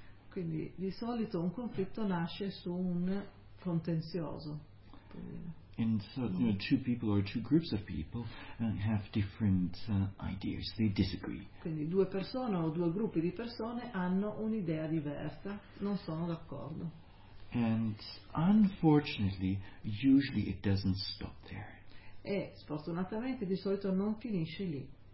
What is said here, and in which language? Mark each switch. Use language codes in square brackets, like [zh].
[it] Quindi di solito un conflitto nasce su un contenzioso. [en] And so two people or two groups of people have different ideas. They disagree. [it] Quindi due persone o due gruppi di persone hanno un'idea diversa, non sono d'accordo. [en] And unfortunately, usually it doesn't stop there. [it] E sfortunatamente di solito non finisce lì.